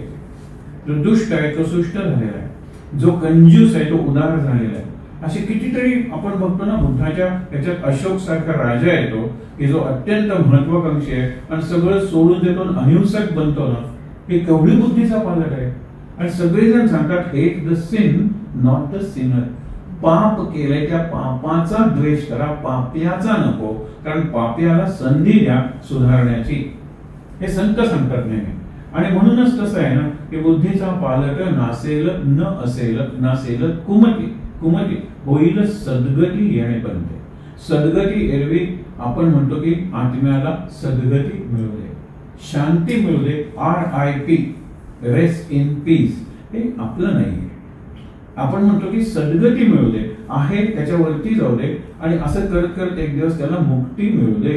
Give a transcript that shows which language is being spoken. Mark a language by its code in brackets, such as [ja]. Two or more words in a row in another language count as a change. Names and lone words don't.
[mr] जो दुष्ट आहे तो सुष्ट झालेला आहे, जो कंजूस आहे तो उदार झालेला आहे. असे कितीतरी आपण बघतो ना, बुद्धाच्या याच्यात अशोक सारखा राजा येतो की जो अत्यंत महत्वाकांक्षी आहे आणि सगळं सोडून देतो, अहिंसक बनतो ना. हे केवढी बुद्धीचा पालक आहे. आणि सगळेजण सांगतात [en] hate the sin not the sinner. [mr] पाप केलंय त्या पापाचा द्वेष करा, पाप्याचा नको, कारण पाप्याला संधी द्या सुधारण्याची, हे संत सांगतात नेहमी. आणि म्हणूनच तसं आहे ना की बुद्धीचा पालक नासेल न असेल नासेल कुमती, कुमती होईल सद्गती येणे बनते. सद्गती एरवी आपण म्हणतो की आत्म्याला सद्गती मिळू दे, शांती मिळू दे, RIP [en] rest in peace, [mr] हे आपलं नाही. आपण म्हणतो की सद्गती मिळू दे, आहे त्याच्यावरती जाऊ दे, आणि असं करत करत एक दिवस त्याला मुक्ती मिळू दे.